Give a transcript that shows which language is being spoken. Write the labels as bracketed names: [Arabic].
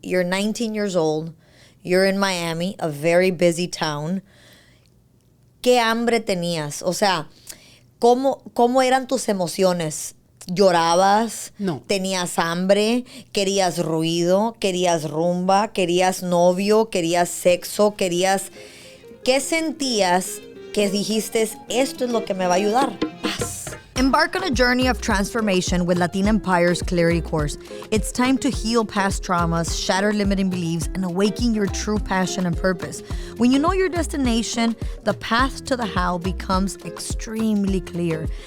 [English] You're 19 years old. You're in Miami, a very busy town. [Spanish] ¿Qué hambre tenías? O sea, ¿cómo eran tus emociones? ¿Llorabas? No. ¿Tenías hambre? ¿Querías ruido? ¿Querías rumba? ¿Querías novio? ¿Querías sexo? ¿Qué sentías que dijiste, esto es lo que me va a ayudar? Paz. [English] Embark on a journey of transformation with Latina Empire's Clarity Course. It's time to heal past traumas, shatter limiting beliefs, and awaken your true passion and purpose. When you know your destination, the path to the how becomes extremely clear.